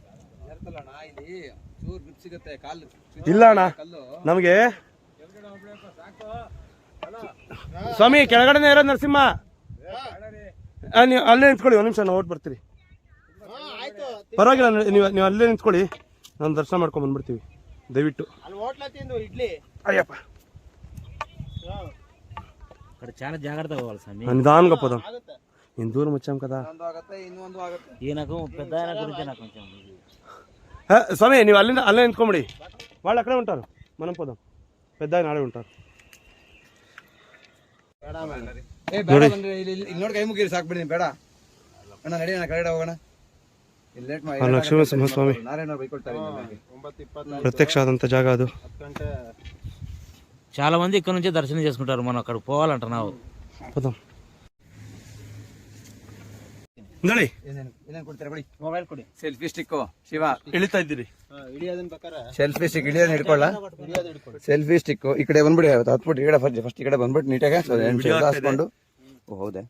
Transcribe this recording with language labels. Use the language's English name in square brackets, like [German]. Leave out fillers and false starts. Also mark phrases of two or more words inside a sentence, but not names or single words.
[Kannada] ಇಲ್ಲ ಅಣ್ಣ, ನಮಗೆ ಸ್ವಾಮಿ ಕೆಳಗಡೆನೇ ಇರೋದು ನರಸಿಂಹ. ನೀವು ಅಲ್ಲೇ ನಿಂತ್ಕೊಳ್ಳಿ, ಒಂದು ನಿಮಿಷ ನಾವು ಓಟ್ ಬರ್ತೀರಿ. ಪರವಾಗಿಲ್ಲ, ನೀವು ಅಲ್ಲೇ ನಿಂತ್ಕೊಳ್ಳಿ, ನಾನು ದರ್ಶನ ಮಾಡ್ಕೊಂಡು ಬಂದ್ಬಿಡ್ತೀವಿ ದಯವಿಟ್ಟು. ಹೋಟ್ಲ ತಿಂದು ಇಡ್ಲಿ [Telugu] అయ్యప్ప ఇక్కడ చాలా జాగ్రత్తగా పోవాలి స్వామి. నిదానంగా పోదాం. [Kannada] ಆಗುತ್ತೆ. [Telugu] నేను దూరం వచ్చాం కదా. [Kannada] ಒಂದು ಆಗುತ್ತೆ ಇನ್ನೊಂದು ಆಗುತ್ತೆ. [Telugu] ఈయనకు పెద్ద ఆయన గురించి నాకు కొంచెం స్వామి నువ్వు [Kannada] ಅಲ್ಲೇ ನಿಂತ್ಕೋಮಡಿ, [Telugu] వాళ్ళు అక్కడే ఉంటారు, మనం పోదాం. పెద్ద ఆయన ఆడే ఉంటారు. [Kannada] ಏ ಬೇಡ ಬಂದ್ರೆ ಇಲ್ಲಿ ನೋಡಿ ಕೈ ಮುಗಿರಿ ಸಾಕು ಬಿಡಿ ಬೇಡ ಅಣ್ಣ ನಡಿ ಅಣ್ಣ ಕಡೆ ಹೋಗೋಣ. ಇಲ್ಲಿ ಲೇಟ್ ಮಾಡಿ ಲಕ್ಷ್ಮೀ ಸಿಂಹಸ್ವಾಮಿ ನಾರಾಯಣ ಬೈಕೊಳ್ತಾರೆ. 9:24 [Telugu] ప్రత్యక్ష ఆదంత జాగా ಅದು. [Kannada] 10 ಗಂಟೆ [Telugu] చాలా మంది ఇక్కడ నుంచే దర్శనం చేసుకుంటారు. మనం అక్కడికి పోవాలంటున్నావు. పోదాం ನೋಡಿ. [Kannada] ಏನೇನು ಕೊಡ್ತಾರೆ ಕೊಡಿ. ಮೊಬೈಲ್ ಕೊಡಿ. [English] selfie stick [Kannada] ಶಿವ ಇಳಿತಾ ಇದ್ದೀರಿ. ಹಿಡಿಯೋದನ್ನ ಬೇಕಾರೆ [English] selfie stick [Kannada] ಹಿಡಿಯೋದನ್ನ ಹಿಡ್ಕೊಳ್ಳ. ಹಿಡಿಯೋದು ಹಿಡ್ಕೊಳ್ಳಿ. [English] selfie stick [Kannada] ಈ ಕಡೆ ಬಂದ್ಬಿಡಿ, ಹತ್ಬಿಟ್ಟು ಈ ಕಡೆ ಫಸ್ಟ್ ಈ ಕಡೆ ಬಂದ್ಬಿಟ್ಟು ನೀಟಾಗಿ ಹಾಸ್ಕೊಂಡು. ಓ ಹೌದಾ,